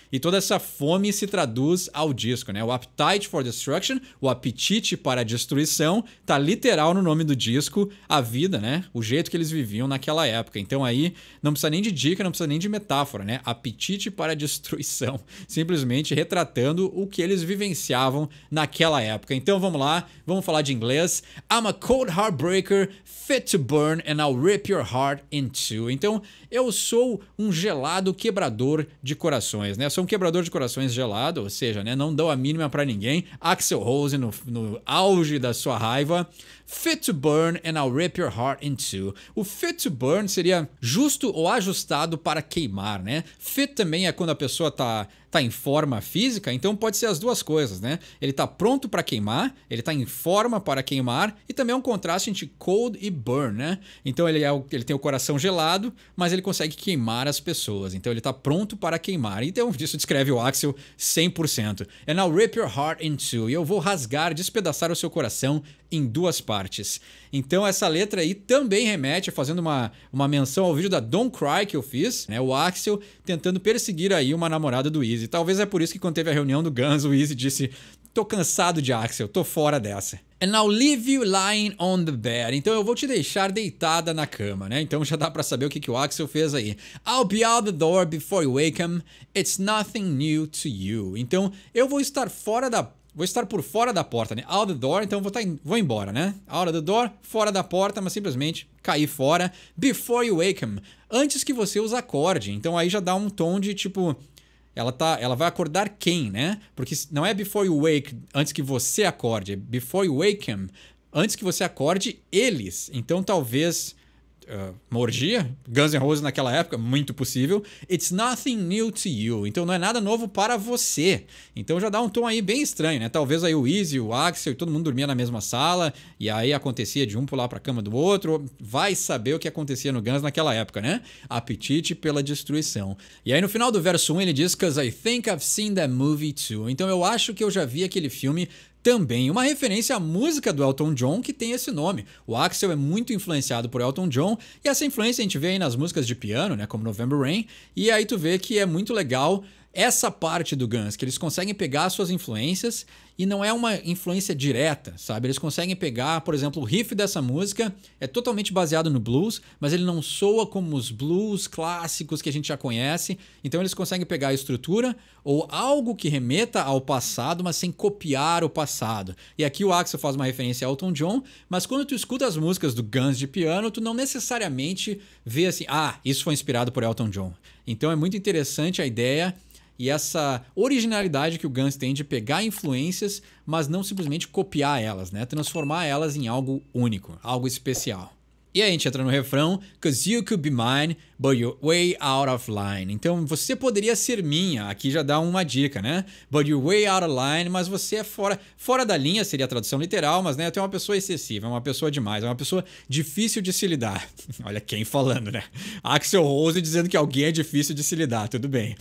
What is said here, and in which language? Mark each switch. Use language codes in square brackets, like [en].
[pt] E toda essa fome se traduz ao disco, né? O Appetite for Destruction, o apetite para a destruição, tá literal no nome do disco, a vida, né? O jeito que eles viviam naquela época. Então aí não precisa nem de dica, não precisa nem de metáfora, né? Apetite para a destruição, simplesmente retratando o que eles vivenciavam naquela época. Então vamos lá, vamos falar de inglês. [en] I'm a cold heartbreaker, fit to burn and I'll rip your heart in two. [pt] Então eu sou um gelado quebrador de corações, né? Eu sou um quebrador de corações gelado, ou seja, né? Não dou a mínima pra ninguém. Axl Rose no auge da sua raiva. [en] Fit to burn and I'll rip your heart in two. [pt] O [en] fit to burn [pt] seria justo ou ajustado para queimar, né? Fit também é quando a pessoa tá em forma física, então pode ser as duas coisas, né? Ele tá pronto para queimar, ele tá em forma para queimar, e também é um contraste entre cold e burn, né? Então ele tem o coração gelado, mas ele consegue queimar as pessoas, então ele tá pronto para queimar. Então isso descreve o Axl 100%. [en] And I'll rip your heart in two. [pt] E eu vou rasgar, despedaçar o seu coração em 2 partes. Então essa letra aí também remete, fazendo uma menção ao vídeo da Don't Cry que eu fiz, né? O Axl tentando perseguir aí uma namorada do Easy. Talvez é por isso que quando teve a reunião do Guns, o Easy disse: tô cansado de Axl, tô fora dessa. [en] And I'll leave you lying on the bed. [pt] Então eu vou te deixar deitada na cama, né? Então já dá pra saber o que o Axl fez aí. [en] I'll be out the door before you wake him. It's nothing new to you. [pt] Então eu vou estar por fora da porta, né? [en] Out the door, [pt] então vou embora, né? [en] Out of the door, [pt] fora da porta, mas simplesmente cair fora. [en] Before you wake him. [pt] Antes que você os acorde. Então aí já dá um tom de tipo... Ela vai acordar quem, né? Porque não é [en] before you wake, [pt] antes que você acorde. É [en] before you wake him, [pt] antes que você acorde eles. Então talvez... uma orgia? Guns N' Roses naquela época? Muito possível. [en] It's nothing new to you. [pt] Então não é nada novo para você. Então já dá um tom aí bem estranho, né? Talvez aí o Easy, o Axl e todo mundo dormia na mesma sala e aí acontecia de um pular pra cama do outro. Vai saber o que acontecia no Guns naquela época, né? Apetite pela destruição. E aí no final do verso 1 ele diz: [en] "Cause I think I've seen that movie too." [pt] Então eu acho que eu já vi aquele filme também, uma referência à música do Elton John que tem esse nome. O Axl é muito influenciado por Elton John e essa influência a gente vê aí nas músicas de piano, né, como November Rain, e aí tu vê que é muito legal essa parte do Guns, que eles conseguem pegar suas influências e não é uma influência direta, sabe? Eles conseguem pegar, por exemplo, o riff dessa música é totalmente baseado no blues, mas ele não soa como os blues clássicos que a gente já conhece. Então eles conseguem pegar a estrutura ou algo que remeta ao passado, mas sem copiar o passado. E aqui o Axl faz uma referência a Elton John, mas quando tu escuta as músicas do Guns de piano, tu não necessariamente vê assim, isso foi inspirado por Elton John. Então é muito interessante a ideia e essa originalidade que o Guns tem de pegar influências, mas não simplesmente copiar elas, né? Transformar elas em algo único, algo especial. E aí a gente entra no refrão, [en] 'Cause you could be mine, but you're way out of line. [pt] Então você poderia ser minha, aqui já dá uma dica, né? [en] But you're way out of line, [pt] mas você é fora da linha, seria a tradução literal, mas né, tu é uma pessoa excessiva, é uma pessoa demais, é uma pessoa difícil de se lidar. Olha quem falando, né? Axl Rose dizendo que alguém é difícil de se lidar, tudo bem.